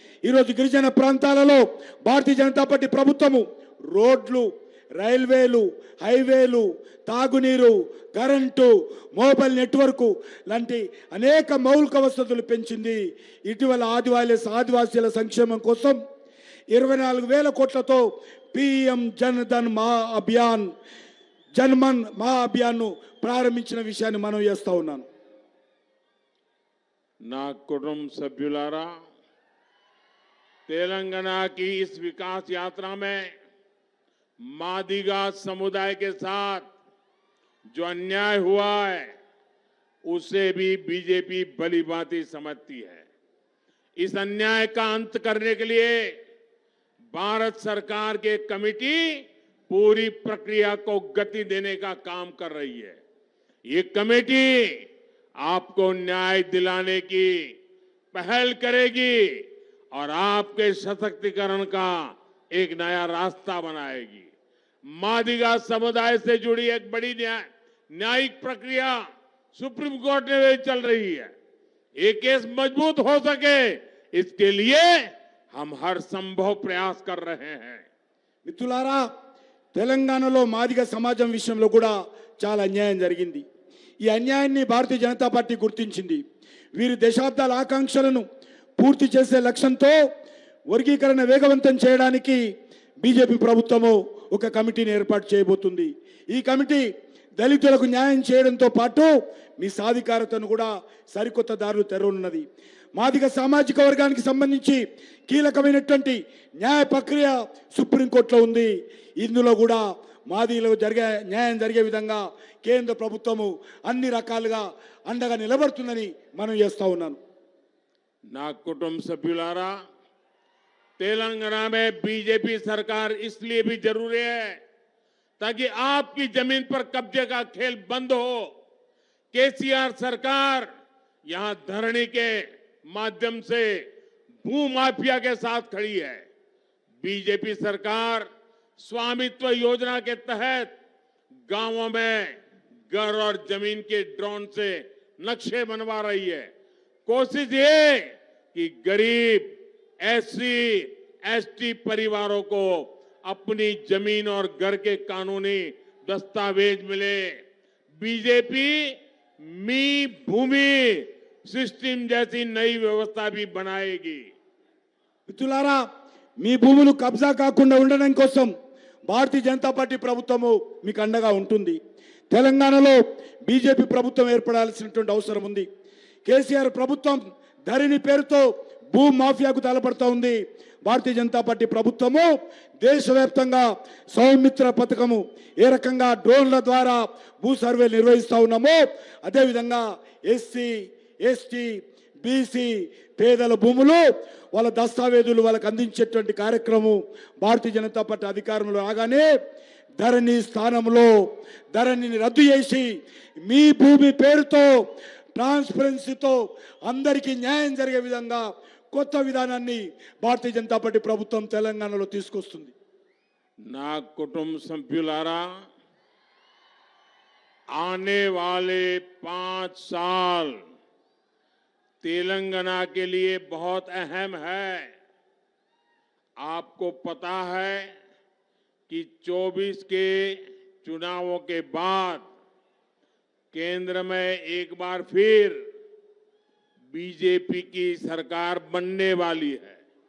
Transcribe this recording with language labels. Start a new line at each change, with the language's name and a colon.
Telugu: ఈరోజు గిరిజన ప్రాంతాలలో భారతీయ జనతా పార్టీ ప్రభుత్వము రోడ్లు, రైల్వేలు, హైవేలు, తాగునీరు, కరెంటు, మొబైల్ నెట్వర్క్ లాంటి అనేక మౌలిక వసతులు పెంచింది. ఇటీవల ఆదివాసీల సంక్షేమం కోసం 24,000 కోట్లతో పీఎం జన్మన్ మహా అభియాన్ ప్రారంభించిన విషయాన్ని మనం చేస్తా ఉన్నాను. నా కుటుంబ సభ్యులారా,
Hindi: तेलंगाना की इस विकास यात्रा में मादिगा समुदाय के साथ जो अन्याय हुआ है उसे भी बीजेपी भलीभांति समझती है. इस अन्याय का अंत करने के लिए भारत सरकार की कमेटी पूरी प्रक्रिया को गति देने का काम कर रही है. ये कमेटी आपको न्याय दिलाने की पहल करेगी और आपके सशक्तिकरण का एक नया रास्ता बनाएगी. मादिगा समुदाय से जुड़ी एक बड़ी न्यायिक प्रक्रिया सुप्रीम कोर्ट में चल रही है. ये केस मजबूत हो सके इसके लिए हम हर संभव प्रयास कर रहे हैं.
Telugu: మిత్రులారా, తెలంగాణలో మాదిగ సమాజం విషయంలో కూడా చాలా అన్యాయం జరిగింది. ఈ అన్యాయాన్ని భారతీయ జనతా పార్టీ గుర్తించింది. వీరి దశాబ్దాల ఆకాంక్షలను పూర్తి చేసే లక్ష్యంతో వర్గీకరణ వేగవంతం చేయడానికి బీజేపీ ప్రభుత్వము ఒక కమిటీని ఏర్పాటు చేయబోతుంది. ఈ కమిటీ దళితులకు న్యాయం చేయడంతో పాటు మీ సాధికారతను కూడా సరికొత్త దారులు తెరవనున్నది. మాదిగ సామాజిక వర్గానికి సంబంధించి కీలకమైనటువంటి న్యాయ ప్రక్రియ సుప్రీంకోర్టులో ఉంది. ఇందులో కూడా మాదిగలకు న్యాయం జరిగే విధంగా కేంద్ర ప్రభుత్వము అన్ని రకాలుగా అండగా నిలబడుతుందని మనం చేస్తా ఉన్నాను. ना कुटुंब सभ्युलारा,
Hindi: तेलंगाना में बीजेपी सरकार इसलिए भी जरूरी है ताकि आपकी जमीन पर कब्जे का खेल बंद हो. केसीआर सरकार यहां धरनी के माध्यम से भू माफिया के साथ खड़ी है। बीजेपी सरकार स्वामित्व योजना के तहत गांवों में घर और जमीन के ड्रोन से नक्शे बनवा रही है। कोशिश ये कि गरीब एससी एसटी परिवारों को अपनी जमीन और घर के कानूनी दस्तावेज मिले। बीजेपी मी भूमि सिस्टम जैसी नई व्यवस्था भी बनाएगी।
Telugu: మిత్రులారా, మీ భూములు కబ్జా కాకుండా ఉండడం కోసం భారతీయ జనతా పార్టీ ప్రభుత్వము మీకు అండగా ఉంటుంది. తెలంగాణలో బీజేపీ ప్రభుత్వం ఏర్పడాల్సినటువంటి అవసరం ఉంది. కేసీఆర్ ప్రభుత్వం ధరణి పేరుతో భూ మాఫియాకు తలపడుతూ ఉంది. భారతీయ జనతా పార్టీ ప్రభుత్వము దేశవ్యాప్తంగా సౌమిత్ర పథకము ఏ రకంగా డ్రోన్ల ద్వారా భూ సర్వే నిర్వహిస్తూ ఉన్నామో అదేవిధంగా ఎస్సీ ఎస్టీ బీసీ పేదల భూములు వాళ్ళ దస్తావేజులు వాళ్ళకు అందించేటువంటి కార్యక్రమం భారతీయ జనతా పార్టీ అధికారంలో రాగానే ధరణి స్థానంలో ధరణిని రద్దు చేసి మీ భూమి పేరుతో ట్రాన్స్పరెన్సీతో అందరికీ న్యాయం జరిగే విధంగా కొత్త విధానాన్ని భారతీయ జనతా పార్టీ ప్రభుత్వం తెలంగాణలో తీసుకొస్తుంది. ना कुटुंब सभ्युलारा,
Hindi: आने वाले 5 साल तेलंगाना के लिए बहुत अहम है। आपको पता है कि 24 के चुनावों के बाद केंद्र में एक बार फिर बीजेपी की सरकार बनने वाली है।